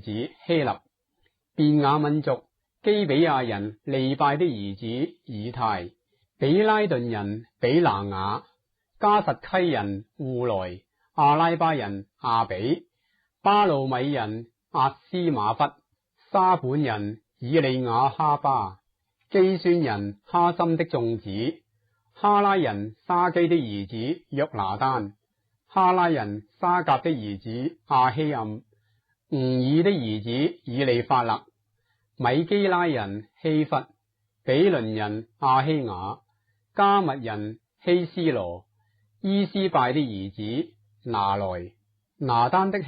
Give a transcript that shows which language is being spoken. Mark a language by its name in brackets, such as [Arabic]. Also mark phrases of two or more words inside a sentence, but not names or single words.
[Chinese] 子希立，便雅憫族基比亞人利拜的兒子以太，比拉頓人比拿雅，加實溪人戶萊，阿拉巴人阿比，巴路米人阿斯馬忽，沙本人以利亞哈巴，基宣人哈森的眾子，哈拉人沙基的兒子約拿單，哈拉人沙甲的兒子阿希暗，吾爾的兒子以利法勒，米基拉人希弗，比倫人阿希雅，加密人希斯羅，伊斯拜的兒子拿來，拿單的